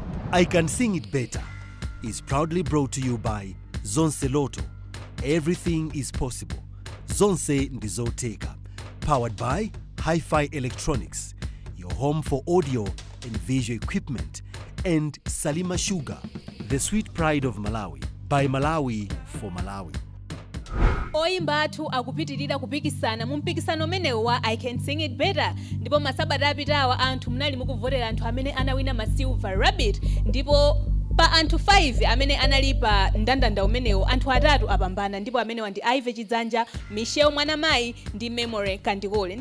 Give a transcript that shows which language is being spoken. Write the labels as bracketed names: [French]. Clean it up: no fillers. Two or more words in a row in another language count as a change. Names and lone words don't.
[English] I Can Sing It Better is proudly brought to you by Zonse Lotto. Everything is possible. [Nyanja] Zonse ndi Zodiak. [English] Powered by Hi-Fi Electronics, your home for audio and visual equipment, and Salima Sugar, the sweet pride of Malawi, by Malawi for Malawi. [Nyanja] Oyimba athu akupitirira kupikisana mu mpikisano umenewu wa I Can Sing It Better, ndipo masabata apitawa anthu munali mukuvotera anthu amene anawina ma Silver Rabbit, ndipo pa anthu 5 amene anali pa ndandanda umenewu anthu 3 apambana, ndipo amene ndi Ive Chidzanja, Michelle Mwanamayi ndi Memory Kandikole.